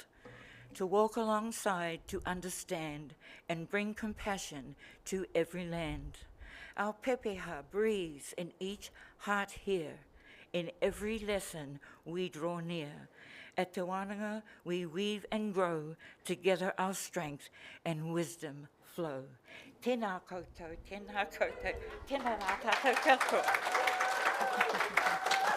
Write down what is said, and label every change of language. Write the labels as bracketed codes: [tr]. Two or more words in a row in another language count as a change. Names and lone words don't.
[en] To walk alongside, to understand, and bring compassion to every land. Our pepeha breathes in each heart here. In every lesson we draw near. At Te Wānanga we weave and grow, together our strength and wisdom flow. [mi] Tēnā koutou, tēnā koutou, tēnā rā tātou katoa.